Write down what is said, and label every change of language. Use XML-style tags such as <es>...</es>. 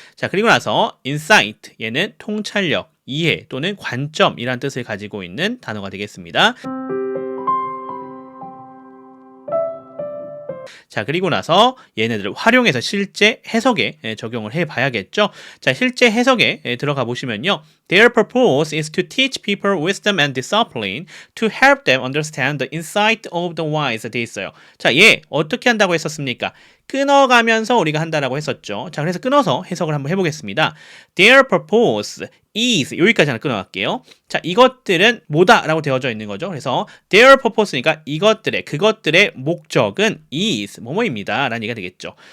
<ko>자, 그리고 나서 insight. 얘는 통찰력, 이해 또는 관점이라는 뜻을 가지고 있는 단어가 되겠습니다. 자, 그리고 나서 얘네들을 활용해서 실제 해석에 적용을 해 봐야겠죠. 자, 실제 해석에 들어가 보시면요.</ko> <en>Their purpose is to teach people wisdom and discipline to help them understand the insight of the wise</en> <ko>돼 있어요. 자, 얘 어떻게 한다고 했었습니까? 끊어가면서 우리가 한다라고 했었죠. 자, 그래서 끊어서 해석을 한번 해보겠습니다.</ko> <en>Their purpose is</en> <ko>여기까지 하나 끊어갈게요. 자, 이것들은 뭐다라고 되어져 있는 거죠. 그래서</ko> <en>their purpose</en> <ko>니까 이것들의 그것들의 목적은 is 뭐뭐입니다 라는 얘기가 되겠죠.</ko>